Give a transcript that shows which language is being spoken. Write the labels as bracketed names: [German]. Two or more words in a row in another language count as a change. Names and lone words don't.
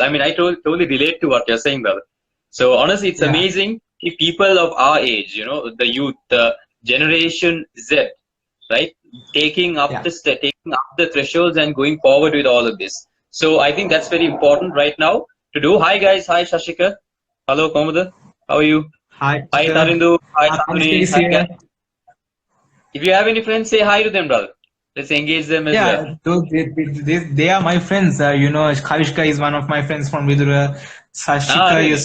[English] I mean, I totally relate to what you're saying, brother. So honestly, it's Yeah. amazing if people of our age, the youth, the generation Z, right, Yeah. taking up the thresholds and going forward with all of this. So I think that's very important right now to do. Hi guys, hi Shashika, hello Komoda, how are you? Hi, Hi Chika. Tarindu, hi Sanduni, Tanushree is hi here. guys. If you have any friends, say hi to them, brother. Let's engage them as well. Yeah, they are my friends. Kavishka is one of my friends from Vidura. Sashika Really,